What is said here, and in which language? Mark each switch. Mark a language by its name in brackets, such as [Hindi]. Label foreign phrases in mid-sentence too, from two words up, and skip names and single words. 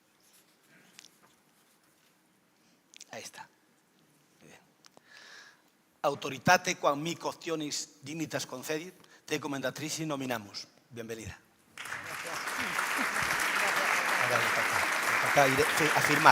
[Spanish] Ahí está. Muy bien. [Latin] Autoritate quam mi costionis dignitas concedit, te commendatrici nominamos. [Spanish] Bienvenida. Ahora le toca ir a firmar.